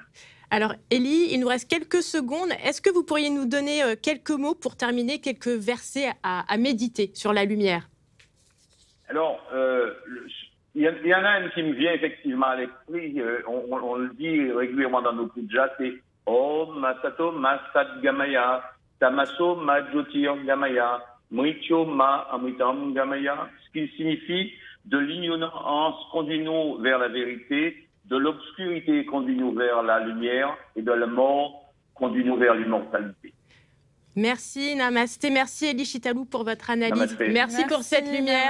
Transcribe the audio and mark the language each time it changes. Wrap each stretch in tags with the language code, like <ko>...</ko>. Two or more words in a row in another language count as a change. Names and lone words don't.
<fr>Alors, Élie, il nous reste quelques secondes. Est-ce que vous pourriez nous donner quelques mots pour terminer, quelques versets à méditer sur la lumière? Alors, il y en a un qui me vient effectivement à l'esprit. On le dit régulièrement dans nos pujas, c'est</fr> <sa>ॐ असतो मा सद्गमय, तमसो मा ज्योतिर्गमय, मृत्योर्मा अमृतं गमय,</sa> <fr>ce qui signifie de l'ignorance conduis-nous vers la vérité, de l'obscurité conduis-nous vers la lumière et de la mort conduis-nous vers l'immortalité. Merci, namasté. Merci, Élie Chitalou, pour votre analyse. Namasté. Merci pour cette lumière.</fr>